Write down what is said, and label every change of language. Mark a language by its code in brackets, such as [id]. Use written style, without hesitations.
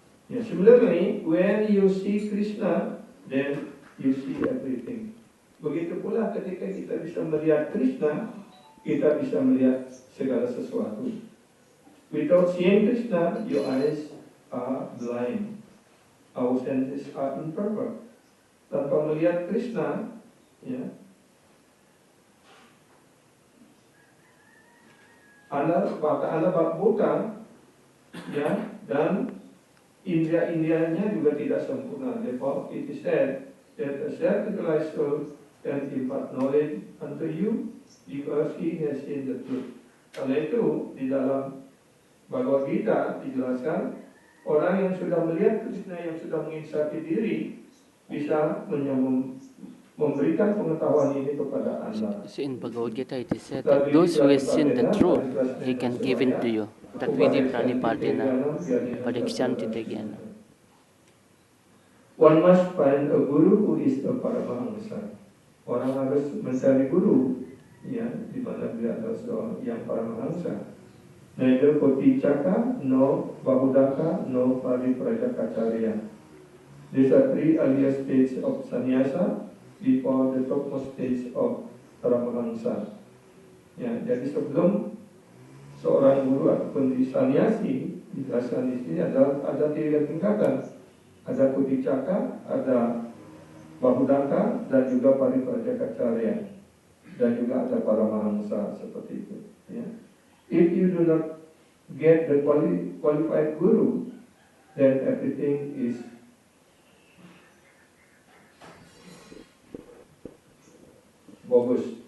[en] Yeah, similarly, when you see Krishna, then you see everything. [id] Begitu pula ketika kita bisa melihat Krishna, kita bisa melihat segala sesuatu. [en] Without seeing Krishna, your eyes are blind. Our senses are imperfect. [id] Tanpa melihat Krishna, ya, Anda buta, ya, dan indera-inderanya juga tidak sempurna. [en] Therefore, it is said that a self-realized soul can impart knowledge unto you because he has seen the truth. [id] Karena itu di dalam Bhagavad Gita dijelaskan orang yang sudah melihat Krishna, yang sudah menginsati diri, bisa memberikan pengetahuan ini kepada Anda. [en] So in Bhagavad Gita it is said that those who have seen the truth, he can give it to you. [sa] Tatvidi Pranipadena, Padikshanti Tegyana. [en] One must find a guru who is a Paramahamsa. [id] Orang harus mencari guru, ya, di mana dia adalah seorang yang Paramahamsa. [en] Neither Koticaka, no Bahudaka, no Pariprajakacharya. These are three earlier stages of sannyasa before the topmost stage of Paramahamsa. [id] Ya, jadi sebelum seorang guru ataupun sannyasi, dijelaskan di sini ada tiga tingkatan. Ada Kuticaka, ada Bahudaka, dan juga Pariprajakacharya, dan juga ada Paramahamsa, seperti itu. Ya. [en] If you do not get the qualified guru, then everything is bagus.